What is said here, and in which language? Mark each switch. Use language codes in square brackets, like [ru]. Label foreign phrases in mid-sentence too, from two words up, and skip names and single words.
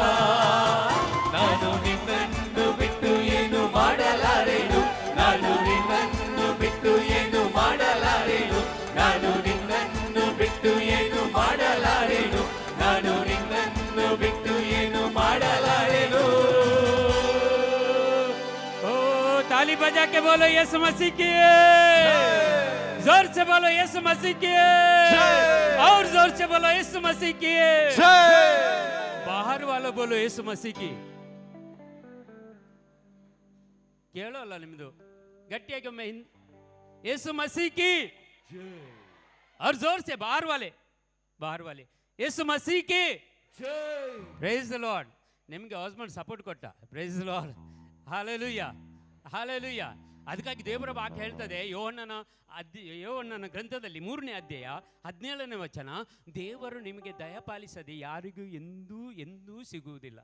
[kn] ನಾನು ನಿನ್ನನ್ನು ಬಿಟ್ಟು ಏನು ಮಾಡಲಾರೆನು. ನಾನು ನಿನ್ನನ್ನು ಬಿಟ್ಟು ಏನು ಮಾಡಲಾರೆನು. ನಾನು ನಿನ್ನನ್ನು ಬಿಟ್ಟು ಏನು ಮಾಡಲಾರೆನು. ನಾನು ನಿನ್ನನ್ನು ಬಿಟ್ಟು ಏನು ಮಾಡಲಾರೆನು. [hi] ओ ताली बजा के बोलो यीशु मसीह की, जोर से बोलो यीशु मसीह की, और जोर से बोलो यीशु मसीह की. बाहर वालों बोलो यीशु मसीह की. [kn] ಕೇಳೋಲ್ಲ ನಿಮ್ದು ಗಟ್ಟಿಯಾಗಿ ಒಮ್ಮೆ ಯೇಸು [hi] मसीह की. और जोर से बाहर वाले ಯೇಸು मसीह की. [en] praise the Lord. [kn] ನಿಮಗೆ [en] husband support [kn] ಕೊಟ್ಟ. [en] praise the Lord. [kn] ಹಾಲೆಲೂಯಾ ಹಾಲೆಲೂಯಾ. ಅದಕ್ಕಾಗಿ ದೇವರ ವಾಕ್ಯ ಹೇಳ್ತದೆ, ಯೋಹನ್ನನ ಗ್ರಂಥದಲ್ಲಿ 3ನೇ ಅಧ್ಯಾಯ 17ನೇ ವಚನ, ದೇವರು ನಿಮಗೆ ದಯಪಾಲಿಸದೆ ಯಾರಿಗೂ ಎಂದೂ ಸಿಗುವುದಿಲ್ಲ.